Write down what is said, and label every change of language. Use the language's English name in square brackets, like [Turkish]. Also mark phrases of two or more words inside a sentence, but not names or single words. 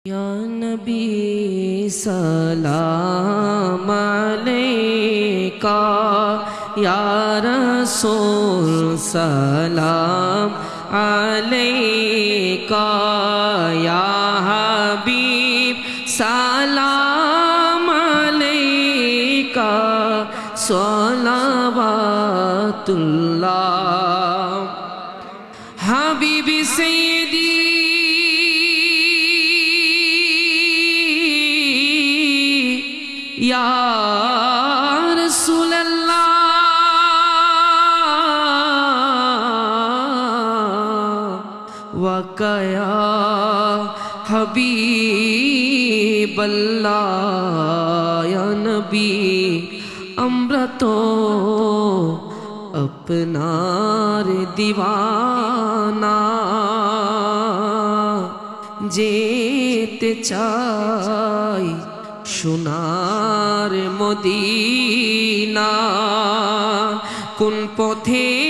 [Arabic] يا نبي سلام عليك يا رسول سلام عليك يا حبيب سلام عليك صلوات الله حبيبي سيدي يا رسول الله وقيا حبيب الله يا نبي [Bangla] আমরা তো আপনার দিওয়ানা যেতে চাই সোনার মদিনা কোন পথে